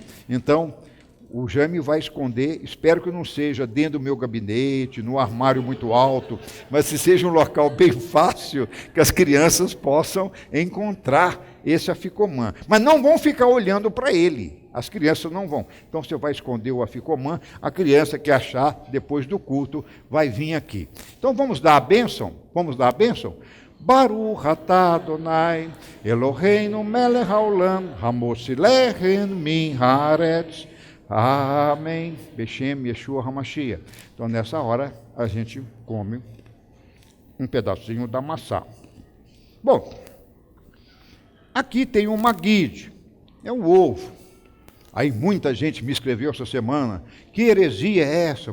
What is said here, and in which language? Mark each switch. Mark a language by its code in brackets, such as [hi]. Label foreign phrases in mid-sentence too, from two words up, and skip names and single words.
[pt] Então, o Jaime vai esconder, espero que não seja dentro do meu gabinete, no armário muito alto, mas se seja um local bem fácil, que as crianças possam encontrar esse afikoman. Mas não vão ficar olhando para ele, as crianças não vão. Então você vai esconder o afikoman, a criança que achar depois do culto vai vir aqui. Então vamos dar a bênção? Vamos dar a bênção? [he] ברוך אתה אדוני, אלוהינו מלך העולם, המוציא לחם מן הארץ, [pt] Amém. [he] בשם, ישוע, המשיח. [pt] Então, nessa hora, a gente come um pedacinho da maçã. Bom, aqui tem uma guide, é um ovo. Aí muita gente me escreveu essa semana, que heresia é essa?